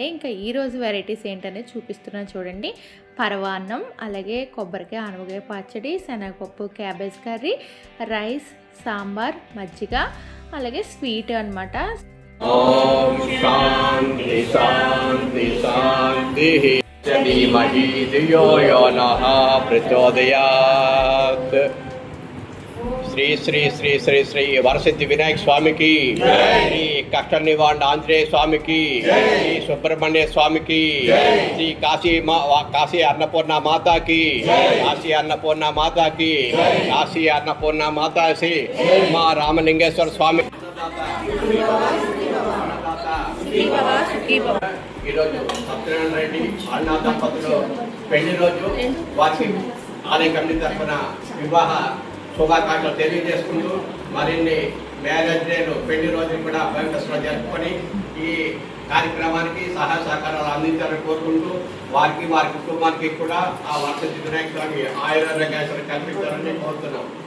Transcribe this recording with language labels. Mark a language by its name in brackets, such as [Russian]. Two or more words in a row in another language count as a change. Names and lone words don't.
[Telugu] ఇంకా ఈ రోజు వెరైటీస్ ఏంటనేది చూపిస్తున్నాను చూడండి. పరవాన్నం, అలాగే కొబ్బరికాయ ఆనపకాయ పచ్చడి, శనగపప్పు [English] cabbage curry, [Telugu] రైస్, సాంబార్, మజ్జిగ, అలాగే స్వీట్ అనమాట. [Sanskrit] ఓం శాంతి శాంతి శాంతి. धीमहि धियो यो नः प्रचोदयात्. [Hindi] श्री श्री श्री श्री श्री वरसिद्धि विनायक स्वामी की, श्री कष्ट निवारण आंजनेय स्वामी की, श्री सुब्रह्मण्य स्वामी की, श्री काशी अन्नपूर्णा माता की, काशी अन्नपूर्णा माता की, काशी अन्नपूर्णा माता से माँ रामलिंगेश्वर स्वामी. [Telugu] ఈరోజు సత్యనారాయణ రెడ్డి అన్నా దంపతులు పెళ్లి రోజు, వారికి ఆలయ కమిటీ తరఫున వివాహ శుభాకాంక్షలు తెలియజేసుకుంటూ మరిన్ని [English] marriage days [Telugu] పెళ్లి రోజులు కూడా భయంకరంగా జరుపుకొని ఈ కార్యక్రమానికి సహాయ సహకారాలు అందించాలని కోరుకుంటూ వారికి వారి కుటుంబానికి కూడా ఆ వరసిద్ధి వినాయక స్వామి ఆయుర్వేద కల్పించాలని కోరుతున్నాం.